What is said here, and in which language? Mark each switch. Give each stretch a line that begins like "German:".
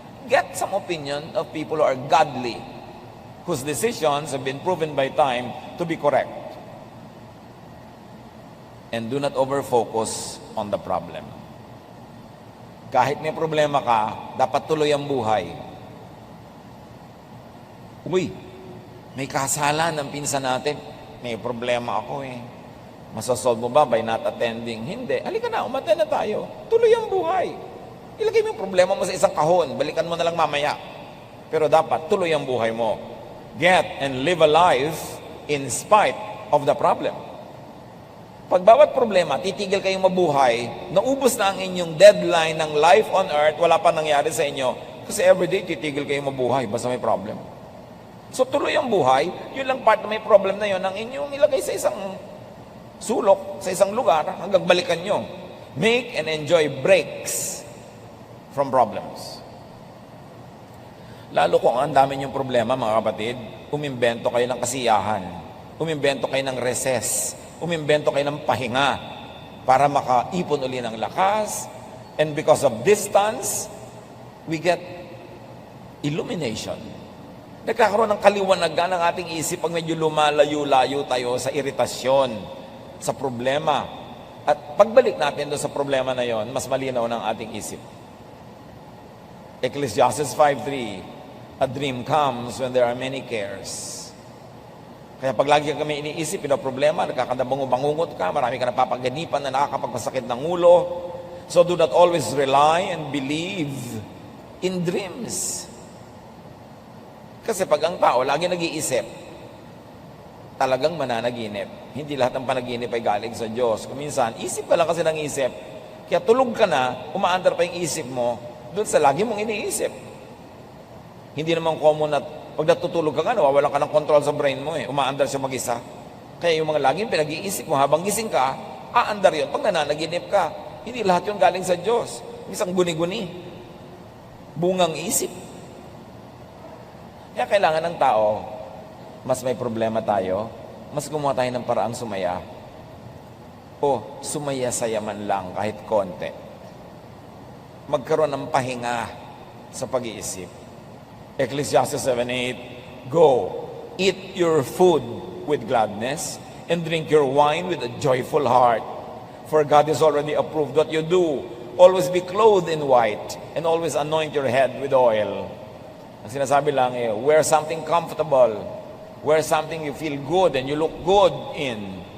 English: Get some opinion of people who are godly, whose decisions have been proven by time to be correct. And do not over-focus on the problem.
Filipino: Kahit may problema ka, dapat tuloy ang buhay. Uy, may kasalan ng pinsan natin. May problema ako eh. Masasolve mo ba
English: by not attending?
Filipino: Hindi. Halika na, umattend na tayo. Tuloy ang buhay. Ilagay mo yung problema mo sa isang kahon. Balikan mo na lang mamaya. Pero dapat, tuloy ang buhay mo.
English: Get and live a life in spite of the problem.
Filipino: Pag bawat problema, titigil kayong mabuhay, naubos na ang inyong deadline ng
English: life on earth,
Filipino: wala pa nangyari sa inyo. Kasi everyday, titigil kayong mabuhay, basta may problem. So tuloy ang buhay, yun lang part na may problem na yun, ang inyong ilagay sa isang sulok, sa isang lugar, hanggang balikan nyo.
English: Make and enjoy breaks from problems.
Filipino: Lalo kung ang dami niyong problema, mga kapatid, umimbento kayo ng kasiyahan, umimbento kayo ng recess, umimbento kayo ng pahinga para makaipon uli ng lakas.
English: And because of distance, we get illumination.
Filipino: Nagkakaroon ng kaliwanagan ng ating isip pag medyo lumalayo-layo tayo sa iritasyon, sa problema. At pagbalik natin doon sa problema na yon, mas malinaw ng ating isip.
English: Ecclesiastes 5:3, a dream comes when there are many cares.
Filipino: Kaya pag lagi kami iniisip, problema, nakakadabango-bangungot ka, marami ka napapaganipan na nakakapagpasakit ng ulo.
English: So do not always rely and believe in dreams.
Filipino: Kasi pag ang tao lagi nag-iisip, talagang mananaginip. Hindi lahat ng panaginip ay galing sa Diyos. Kung minsan, isip ka lang kasi ng isip, kaya tulog ka na, umaandar pa yung isip mo, doon sa lagi mong iniisip. Hindi naman common at pag natutulog ka nga, nawawalan ka ng control sa brain mo umaandar siya mag-isa. Kaya yung mga laging pinag-iisip mo habang gising ka, aandar yun pag nananaginip ka. Hindi lahat yun galing sa Diyos. Isang guni-guni. Bungang isip. Kaya kailangan ng tao, mas may problema tayo, mas gumawa tayo ng paraang sumaya. O sumaya-saya man lang kahit konti. Magkaroon ng pahinga sa pag-iisip.
English: Ecclesiastes 7:8, go, eat your food with gladness and drink your wine with a joyful heart. For God has already approved what you do. Always be clothed in white and always anoint your head with oil.
Filipino: Ang sinasabi lang
English: wear something comfortable. Wear something you feel good and you look good in.